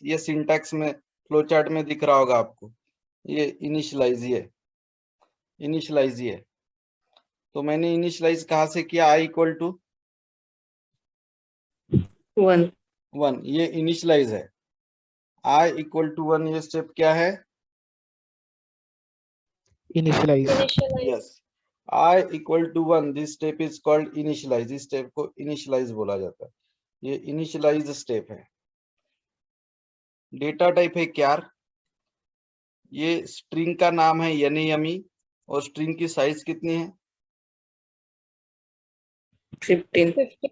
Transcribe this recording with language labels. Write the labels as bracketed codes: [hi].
[hi] ये सिंटैक्स में flow chart में दिख रहा होगा आपको. ये इनिशियलाइज. ये तो मैंने इनिशियलाइज कहाँ से किया? [en] i equal to 1. [hi] 1. ये इनिशियलाइज है. [en] i equal to 1. [hi] ये स्टेप क्या है? [en] Initialize. Initialize. Yes. I equal to 1, this step is called initialize. [hi] इस step को initialize बोला जाता है. ये initialize step है. डेटा टाइप है क्यार. ये स्ट्रिंग का नाम है यमी और स्ट्रिंग की साइज कितनी है? 15.